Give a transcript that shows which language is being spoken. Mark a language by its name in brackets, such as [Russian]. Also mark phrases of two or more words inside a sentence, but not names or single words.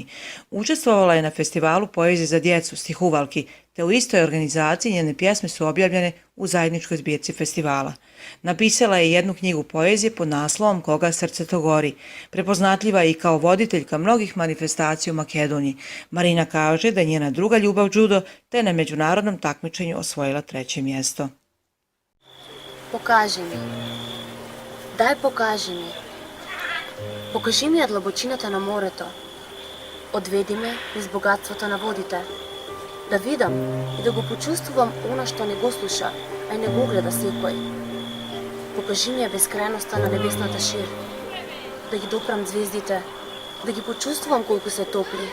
[Bosnian] Učestvovala je na festivalu poezije za djecu Stihuvalki, te u istoj organizaciji njene pjesme su objavljene u zajedničkoj zbirci festivala. Napisala je jednu knjigu poezije pod naslovom Koga srce to gori. Prepoznatljiva je i kao voditeljka mnogih manifestacija u Makedoniji. Marina kaže da je njena druga ljubav judo, te na međunarodnom takmičenju osvojila 3. mjesto. [Macedonian] Покажи ми. Дай покажи ми. Покажи ми ја длабочината на морето. Одведи ме низ богатството на водите. Да видам и да го почувствувам она што не го слуша, а и не го гледа секој. Покажи ми ја бескрајноста на небесната шир. Да ги допрам звездите, да ги почувствувам колку се топли.